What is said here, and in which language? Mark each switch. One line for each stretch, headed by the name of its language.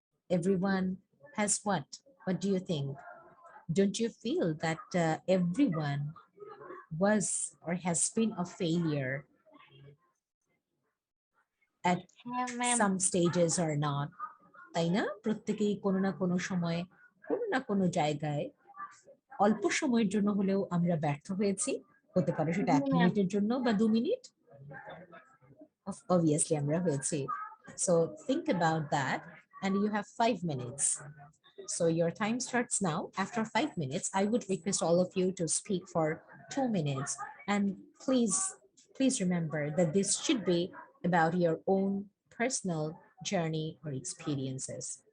English: Everyone has what? What do you think? Don't you feel that everyone was or has been a failure at Yeah, ma'am. some stages or not?
Bangla: তাই না? প্রত্যেকেই কোনো না কোনো সময় কোনো না কোনো জায়গায় অল্প সময়ের জন্য হলেও আমরা ব্যর্থ হয়েছি। হতে পারে সেটা জি, ১ ম্যাম। মিনিটের জন্য বা ২ মিনিট। Obviously আমরা হয়েছি।
English: So think about that, and you have 5 minutes. So your time starts now. After 5 minutes, I would request all of you to speak for 2 minutes. And please remember that this should be about your own personal journey or experiences.